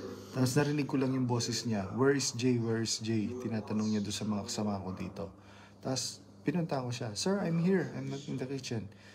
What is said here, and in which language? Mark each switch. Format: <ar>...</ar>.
<tl>Tapos narinig ko lang yung boses niya,</tl> <en>where is Jay, where is Jay?</en> <tl>Tinatanong niya doon sa mga kasama ko dito. Tapos pinunta ko siya,</tl> <en>sir, I'm here, I'm not in the kitchen.</en>